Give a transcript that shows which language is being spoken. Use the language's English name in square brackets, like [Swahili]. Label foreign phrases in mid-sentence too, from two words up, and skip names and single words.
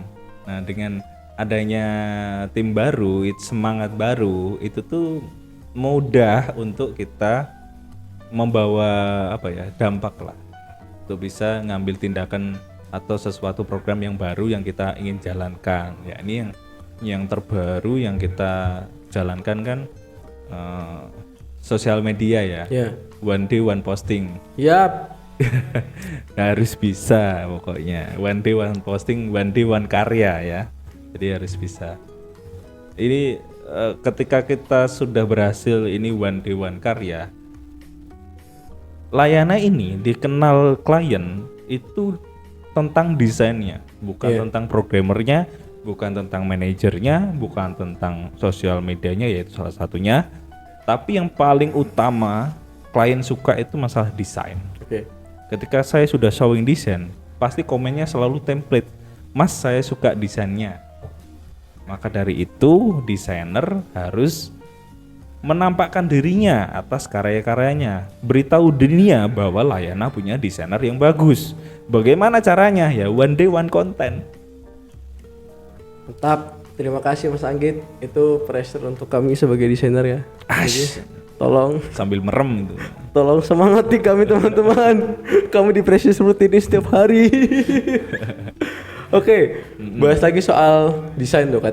[Indonesian] Nah dengan adanya tim baru, semangat baru itu tuh mudah untuk kita membawa apa ya, dampak lah, untuk bisa ngambil tindakan atau sesuatu program yang baru yang kita ingin jalankan. Ya ini yang terbaru yang kita jalankan kan sosial media ya. [English] One day one posting. [Indonesian] Yap. Harus bisa pokoknya. [English] One day one posting, one day one [Indonesian] karya ya. Jadi harus bisa. Ini ketika kita sudah berhasil ini [English] one day one [Indonesian] karya, Layana ini dikenal klien itu tentang desainnya, bukan tentang programmernya, bukan tentang manajernya, bukan tentang sosial medianya, yaitu salah satunya. Tapi yang paling utama klien suka itu masalah desain. Ketika saya sudah showing desain, pasti komennya selalu template, Mas saya suka desainnya. Maka dari itu desainer harus menampakkan dirinya atas karya-karyanya, beritahu dunia bahwa Layana punya desainer yang bagus. Bagaimana caranya? Ya [English] one day one content. [Indonesian] Mantap, terima kasih Mas Anggit. Itu pressure untuk kami sebagai desainer ya. Jadi, tolong sambil merem itu. Tolong semangati kami teman-teman. Kami di pressure seperti ini setiap hari. Oke, bahas lagi soal desain tuh.